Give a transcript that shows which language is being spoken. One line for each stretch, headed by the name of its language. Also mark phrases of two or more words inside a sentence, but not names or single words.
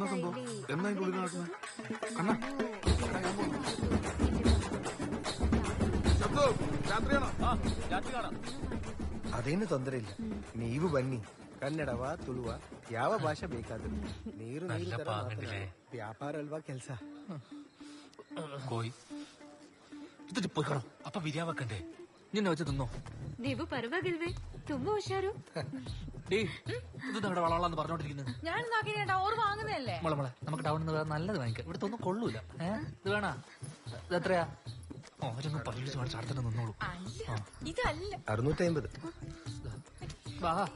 Kannada: ಅದೇನು ತೊಂದರೆ ಇಲ್ಲ, ನೀವು ಬನ್ನಿ. ಕನ್ನಡವ ತುಳುವ ಯಾವ ಭಾಷೆ ಬೇಕಾದ್ರೂ ನೀರು ವ್ಯಾಪಾರ ಅಲ್ವಾ ಕೆಲಸ.
Malayalam: കോയി ഇതിട്ട് പോയിക്കണം. അപ്പൊ ബിരിയാണി വെക്കണ്ടേ? നിന്നെ വെച്ച് തിന്നോ.
Kannada: ನೀವು ಪರವಾಗಿಲ್ವೇ? ತುಂಬಾ ಹುಷಾರು.
Malayalam: ഇത് നമ്മുടെ വളവളാന്ന് പറഞ്ഞോണ്ടിരിക്കുന്നത്. ഞാൻ നോക്കിട്ടാ ഓർ വാങ്ങുന്നതല്ലേ. മോളെ നമുക്ക് ടൗണിൽ നിന്ന് നല്ലത് വാങ്ങിക്കാം. ഇവിടുത്തെ ഒന്നും കൊള്ളൂല. ഇത് വേണ? ഇത് എത്രയാ? ഓരോന്ന് പരീക്ഷ കാണിച്ച് അടുത്തന്നെ നിന്നോളൂ. ഇതല്ല 650. വാ.